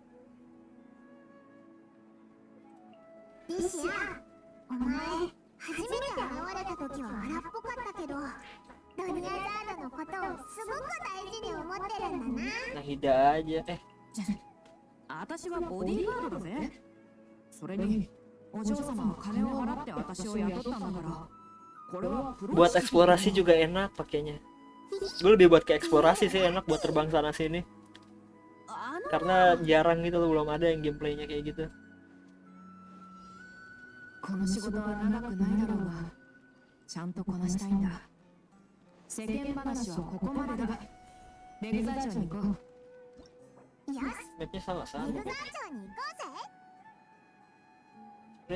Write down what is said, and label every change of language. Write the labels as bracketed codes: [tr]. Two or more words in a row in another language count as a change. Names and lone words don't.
[ja] リシア、お前、初めて現れた時は荒っぽかったけど、ドニアザードのことをすごく大事に思ってるんだな。 [id] Nahida aja. [ja] 私はボディーガードだぜ。それにお嬢様は金を払って私を雇ったんだから、これはプロ [id] Buat eksplorasi juga enak pakainya. Gue lebih buat ke eksplorasi sih, enak buat terbang sana sini. Karena jarang gitu loh, belum ada yang gameplaynya kayak gitu. [ja] この仕事は長くないだろうが、ちゃんとこなしたいんだ。世間話はここまでだ。レグザー町に行こう。よし、 [id] Mapnya sama-sama. [ja] レグザー町に行こうぜ。